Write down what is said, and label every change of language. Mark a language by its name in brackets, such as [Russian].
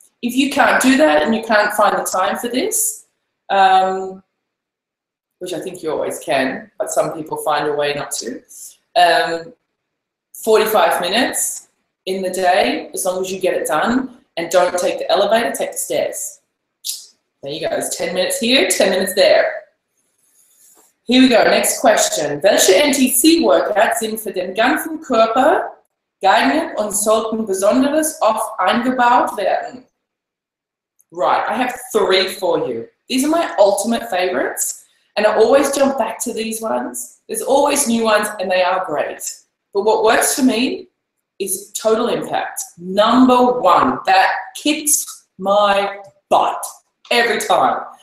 [English] If you can't do that and you can't find the time for this, which I think you always can, but some people find a way not to, 45 minutes in the day, as long as you get it done, and don't take the elevator, take the stairs. There you go, it's 10 minutes here, 10 minutes there. Here we go, next question. [German] Welche NTC-Workouts sind für den ganzen Körper geeignet und sollten besonders oft eingebaut werden? [English] Right, I have 3 for you. These are my ultimate favorites, and I always jump back to these ones. There's always new ones, and they are great. But what works for me is total impact. Number 1, that kicks my butt every time.